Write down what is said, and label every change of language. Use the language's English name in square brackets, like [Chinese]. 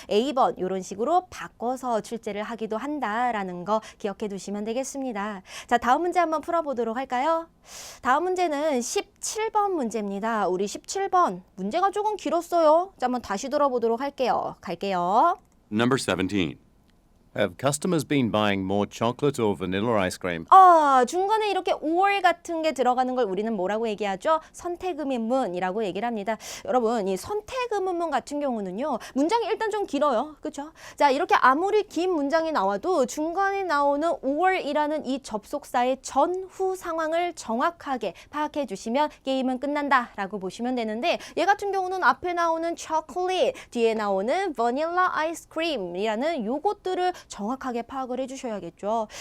[Korean] A번 이런 식으로 바꿔서 출제를 하기도 한다라는 거 기억해 두시면 되겠습니다. 자, 다음 문제 한번 풀어보도록 할까요? 다음 문제는 17번 문제입니다. 우리 17번 문제가 조금 길었어요. 자, 한번 다시 들어보도록 할게요. 갈게요. [English] Number 17. Have customers been buying more chocolate or vanilla ice cream? [Korean] 중간에 이렇게 or 같은 게 들어가는 걸 우리는 뭐라고 얘기하죠? 선택의문이라고 얘기를 합니다. 여러분, 이 선택의문 같은 경우는요. 문장이 일단 좀 길어요. 그렇죠? 자, 이렇게 아무리 긴 문장이 나와도 중간에 나오는 or이라는 이 접속사의 전후 상황을 정확하게 파악해 주시면 게임은 끝난다라고 보시면 되는데 얘 같은 경우는 앞에 나오는 chocolate, 뒤에 나오는 vanilla ice cream이라는 요것들을 정확하게 파악을 해주셔야겠죠.